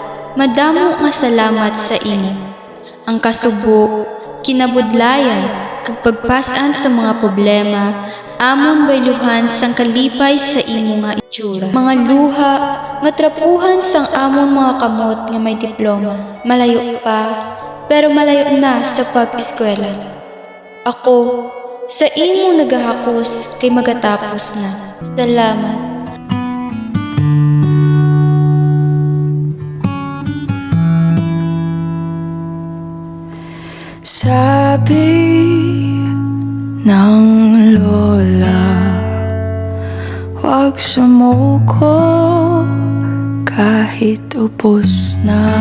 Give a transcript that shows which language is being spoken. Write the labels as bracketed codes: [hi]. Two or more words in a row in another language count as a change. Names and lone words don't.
[hil] Madamo nga salamat sa imo. Ang kasubo, kinabudlayan, kag pagpasan sa mga problema, amon bayluhan sang kalipay sa imo nga itsura. Mga luha nga trapuhan sang amon mga kamot nga may diploma. Malayo pa, pero malayo na sa pag-eskwela. Ako, sa imo nagahakos kay magatapos na. Salamat. [tl] Sabi ng lola, huwag sumuko kahit ubos na,